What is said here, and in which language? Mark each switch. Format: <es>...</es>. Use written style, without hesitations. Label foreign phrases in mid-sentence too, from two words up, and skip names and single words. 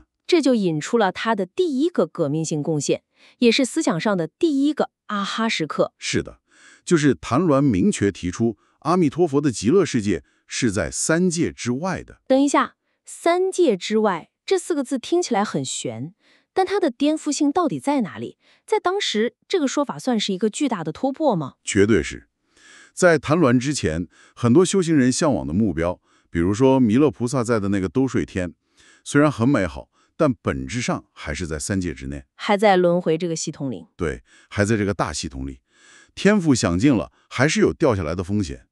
<zh>這就引出了他的第一個革命性貢獻，也是思想上的第一個啊哈時刻。是的，就是曇鸞明確提出阿彌陀佛的極樂世界是在3界之外的。等一下，3界之外這4個字聽起來很玄，但它的顛覆性到底在哪裡？在當時，這個說法算是一個巨大的突破嗎？絕對是。在曇鸞之前，很多修行人向往的目標，比如說彌勒菩薩在的那個兜率天，雖然很美好，但本質上還是在3界之內，還在輪迴這個系統裡。對，還在這個大系統裡，天賦享盡了，還是有掉下來的風險。</zh>